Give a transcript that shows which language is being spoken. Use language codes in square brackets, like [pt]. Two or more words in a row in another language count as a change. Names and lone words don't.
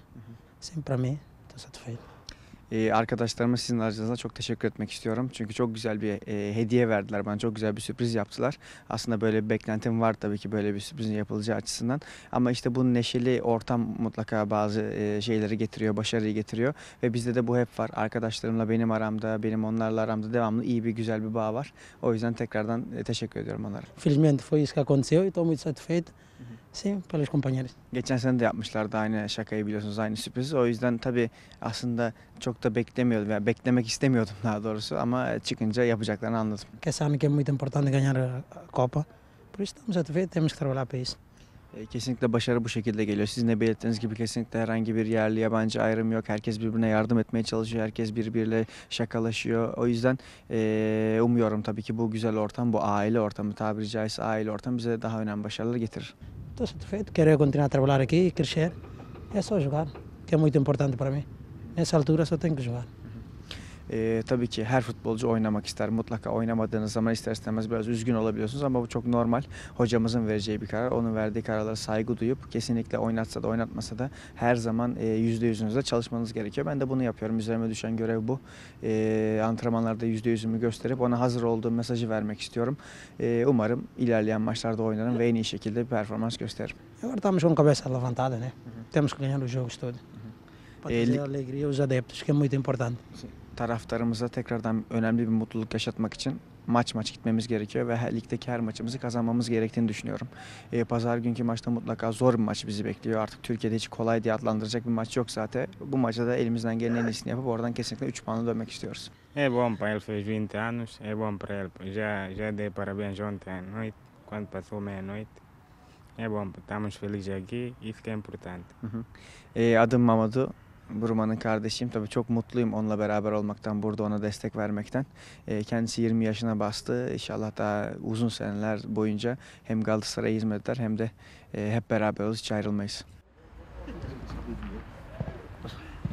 [pt] Sim, para mim, estou satisfeito. [tr] Arkadaşlarıma sizin aracınızda çok teşekkür etmek istiyorum. Çünkü çok güzel bir hediye verdiler bana. Çok güzel bir sürpriz yaptılar. Aslında böyle bir beklentim var tabii ki böyle bir sürprizin yapılacağı açısından. Ama işte bu neşeli ortam mutlaka bazı şeyleri getiriyor, başarıyı getiriyor. Ve bizde de bu hep var. Arkadaşlarımla benim aramda, benim onlarla aramda devamlı iyi bir güzel bir bağ var. O yüzden tekrardan teşekkür ediyorum onlara. [pt] Felizmente foi isso que aconteceu e estou muito satisfeito, sim, pelos companheiros. [tr] Geçen sene de yapmışlardı aynı şakayı biliyorsunuz, aynı sürprizi. O yüzden tabii aslında çok da beklemiyordum. Yani beklemek istemiyordum daha doğrusu ama çıkınca yapacaklarını anladım. [pt] Que sabe que é muito importante ganhar a Copa. Por isso estamos satisfeitos, temos que trabalhar para isso. [tr] Kesinlikle başarı bu şekilde geliyor. Sizin de belirttiğiniz gibi kesinlikle herhangi bir yerli yabancı ayrım yok. Herkes birbirine yardım etmeye çalışıyor. Herkes birbiriyle şakalaşıyor. O yüzden umuyorum tabii ki bu güzel ortam, bu aile ortamı, tabiri caizse aile ortamı bize daha önemli başarılar getirir. [pt] Estou satisfeito, quero continuar a trabalhar aqui e crescer. É só jogar, que é muito importante para mim. Nessa altura só tenho que jogar. [tr] Tabii ki her futbolcu oynamak ister. Mutlaka oynamadığınız zaman ister istemez biraz üzgün olabiliyorsunuz ama bu çok normal. Hocamızın vereceği bir karar. Onun verdiği kararlara saygı duyup kesinlikle oynatsa da oynatmasa da her zaman %100'ünüzle çalışmanız gerekiyor. Ben de bunu yapıyorum. Üzerime düşen görev bu. Antrenmanlarda %100'ümü gösterip ona hazır olduğum mesajı vermek istiyorum. Umarım ilerleyen maçlarda oynarım ve en iyi şekilde bir performans gösteririm. [pt] Agora estamos com a cabeça levantada, né? Temos que ganhar os jogos todos. Para trazer alegria aos adeptos, que é muito importante. [tr] Taraftarımıza tekrardan önemli bir mutluluk yaşatmak için maç gitmemiz gerekiyor ve ligdeki her maçımızı kazanmamız gerektiğini düşünüyorum. Pazar günkü maçta mutlaka zor bir maç bizi bekliyor. Artık Türkiye'de hiç kolay diye adlandıracak bir maç yok zaten. Bu maçta da elimizden gelen en iyisini yapıp oradan kesinlikle 3 puanla dönmek istiyoruz. [pt] É bom para ele, fez 20 anos, é bom para ele. Já dei parabéns ontem à noite, quando passou meia-noite. É bom, estamos felizes aqui, isso que é importante. [tr] Adım Mamadou. Burman'ın kardeşiyim. Tabii çok mutluyum onunla beraber olmaktan, burada ona destek vermekten. Kendisi 20 yaşına bastı. İnşallah daha uzun seneler boyunca hem Galatasaray'a hizmet eder hem de hep beraber oluruz, hiç ayrılmayız.